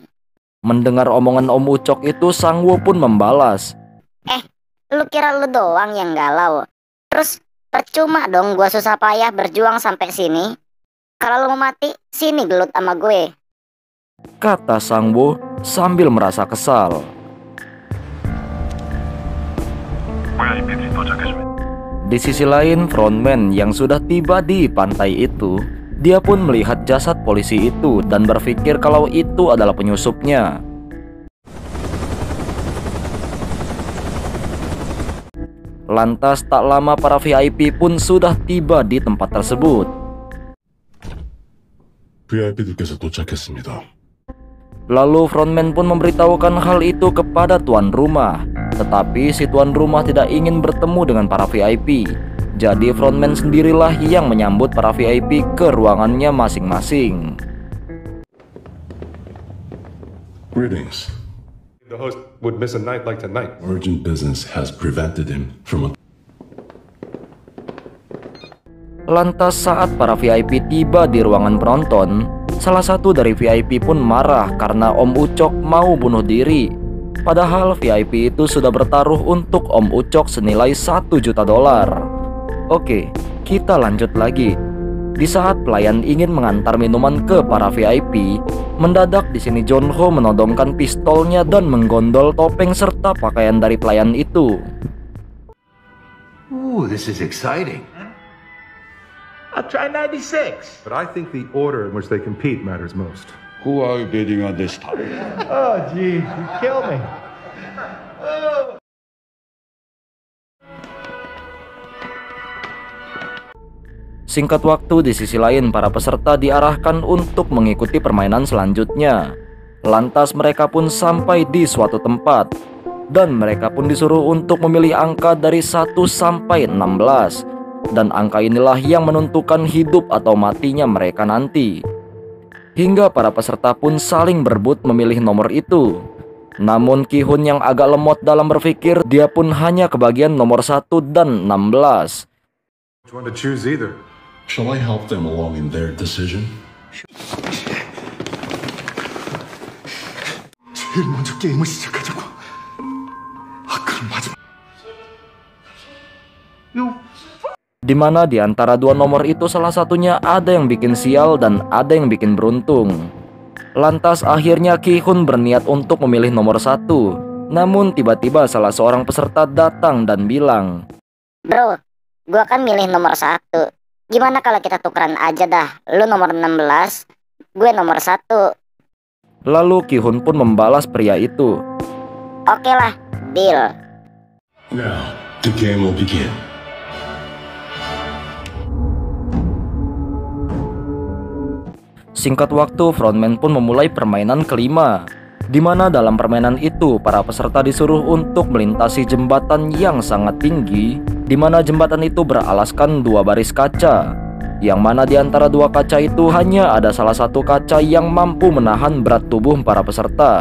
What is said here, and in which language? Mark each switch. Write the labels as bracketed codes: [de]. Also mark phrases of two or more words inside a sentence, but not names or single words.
[id] Mendengar omongan Om Ucok itu, Sang Woo pun membalas, Lu kira lu doang yang galau? Terus percuma dong gua susah payah berjuang sampai sini. Kalau lu mau mati, sini gelut sama gue. kata Sang Woo sambil merasa kesal. [ko] VIP들이 도착했습니다. [id] Di sisi lain, frontman yang sudah tiba di pantai itu, dia pun melihat jasad polisi itu dan berpikir kalau itu adalah penyusupnya. Lantas tak lama para VIP pun sudah tiba di tempat tersebut. [ko] VIP들께서 도착했습니다. [id] Lalu frontman pun memberitahukan hal itu kepada tuan rumah. Tetapi si tuan rumah tidak ingin bertemu dengan para VIP. Jadi frontman sendirilah yang menyambut para VIP ke ruangannya masing-masing. [en] Greetings. The host would miss a night like tonight. Urgent business has prevented him from. [id] Lantas saat para VIP tiba di ruangan penonton, salah satu dari VIP pun marah karena Om Ucok mau bunuh diri. Padahal VIP itu sudah bertaruh untuk Om Ucok senilai 1 juta dolar. Oke, kita lanjut lagi. Di saat pelayan ingin mengantar minuman ke para VIP, mendadak di sini John Ho menodongkan pistolnya dan menggondol topeng serta pakaian dari pelayan itu. [en] Ooh, this is exciting. I'll try 96. But I think the order in which they compete matters most. Who are you bidding on this time? Oh, geez, you killed me. [id] Singkat waktu, di sisi lain para peserta diarahkan untuk mengikuti permainan selanjutnya. Lantas mereka pun sampai di suatu tempat, dan mereka pun disuruh untuk memilih angka dari 1 sampai 16. Dan angka inilah yang menentukan hidup atau matinya mereka nanti. Hingga para peserta pun saling berebut memilih nomor itu. Namun Ki-hun yang agak lemot dalam berpikir, dia pun hanya kebagian nomor 1 dan 16. [en] Which one to choose either? Shall I help them along in their decision? [ko] 제일 먼저 게임을 시작하자고. 그럼 마지막. [id] Dimana di antara dua nomor itu salah satunya ada yang bikin sial dan ada yang bikin beruntung. Lantas akhirnya Ki-hun berniat untuk memilih nomor 1. Namun tiba-tiba salah seorang peserta datang dan bilang, Bro, gua kan milih nomor 1. Gimana kalau kita tukeran aja dah? Lu nomor 16, gue nomor 1. Lalu Ki-hun pun membalas pria itu. Oke lah, deal. [en] Now, the game will begin. [id] Singkat waktu, frontman pun memulai permainan kelima, di mana dalam permainan itu para peserta disuruh untuk melintasi jembatan yang sangat tinggi, di mana jembatan itu beralaskan 2 baris kaca, yang mana di antara 2 kaca itu hanya ada salah satu kaca yang mampu menahan berat tubuh para peserta.